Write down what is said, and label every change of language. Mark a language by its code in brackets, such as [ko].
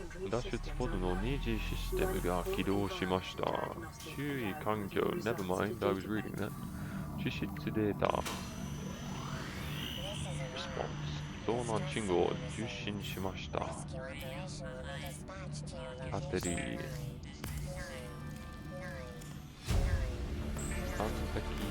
[ja] 脱出ポッドの二次システムが起動しました。注意環境 [en] Never mind, I was reading that. [ja] 地質データ Response 遭難信号を受信しました。バッテリー完璧。